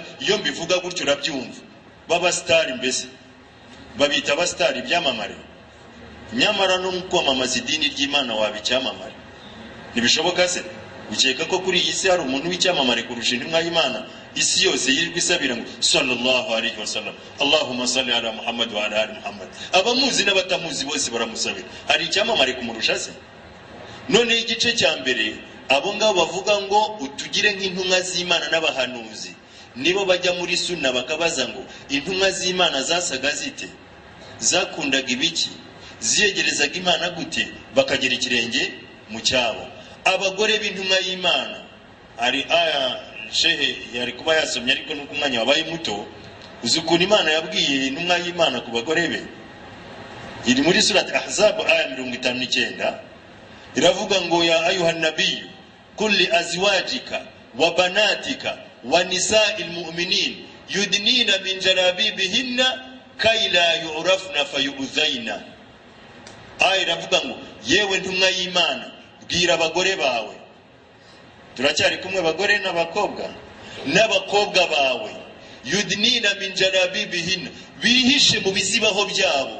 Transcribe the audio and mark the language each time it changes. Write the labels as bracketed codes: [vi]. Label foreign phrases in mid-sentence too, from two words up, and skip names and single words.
[rw] Iyo mbivuga gutyo urabyumva. Baba star mbese. Babita abastar ibyamamare. Nyamara no kwamamaza idini ry'Imana wabicyamamare. Ntibishoboka se? Ukeka ko kuri iyi si hari umuntu w'icyamamare kurusha intumwa y'Imana? Isi yose yirirwa isabira ngo [ar] صلى الله عليه وسلم, اللهم صل على محمد وعلى آل محمد. [rw] Abamuzi n'abatamuzi bose baramusabira. Hari icyamamare kumurusha se? None igice cya mbere abo ngabo bavuga ngo utugire nk'intumwa z'Imana n'abahanuzi, nibo bajya muri sunna bakabaza ngo intumwa z'Imana zasaga zite, zakundaga ibiki, ziyegerezaga Imana gute, bakagera ikirenge mu cyabo. Abagore b'intumwa y'Imana, hari aya shehe yari kuba yasomye ariko nuko umwanya wabaye muto. Uzi ukuntu Imana yabwiye intumwa y'Imana ku bagore be? Iri muri surati Ahzab aya 59. Iravuga ngo [ar] يا أيها النبي قل لأزواجك وبناتك ونساء المؤمنين يدنين من جلابيبهن كي لا يعرفن فيؤذين. [rw] Aya iravuga ngo yewe ntumwa y'Imana bwira abagore bawe. Turacyari kumwe abagore n'abakobwa bawe. [ar] يدنين من جلابيبهن, [rw] bihishe mu bizibaho byabo.